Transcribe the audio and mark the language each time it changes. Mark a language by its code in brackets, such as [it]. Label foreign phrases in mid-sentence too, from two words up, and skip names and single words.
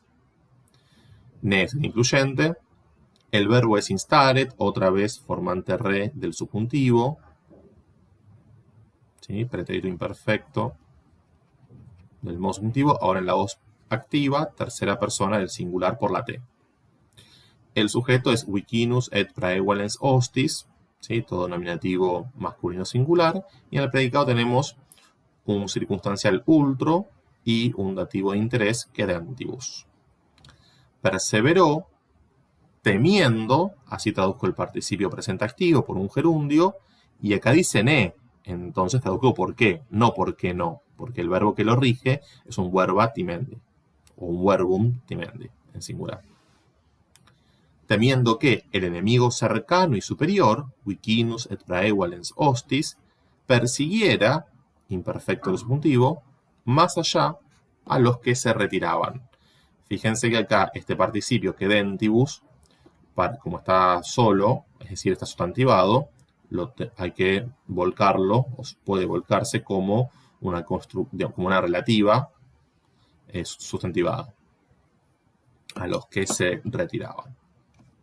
[es] Ne es el incluyente, el verbo es instaret, otra vez formante re del subjuntivo, ¿sí? Pretérito imperfecto del modo subjuntivo, ahora en la voz activa, tercera persona del singular por la T. El sujeto es [la] vicinus et praevalens hostis, [es] ¿sí? Todo nominativo masculino singular, y en el predicado tenemos un circunstancial ultro y un dativo de interés cedentibus. Perseveró temiendo, así traduzco el participio presente activo por un gerundio, y acá dice ne, entonces traduzco por qué, no por qué no, porque el verbo que lo rige es un [la] verba timendi, [es] o un [la] verbum timendi, [es] en singular. Temiendo que el enemigo cercano y superior, [la] vicinus et praevalens hostis, persiguiera, [es] imperfecto el subjuntivo, más allá a los que se retiraban. Fíjense que acá este participio que dentibus, como está solo, es decir, está sustantivado, hay que volcarlo, o puede volcarse como una relativa sustantivada, a los que se retiraban.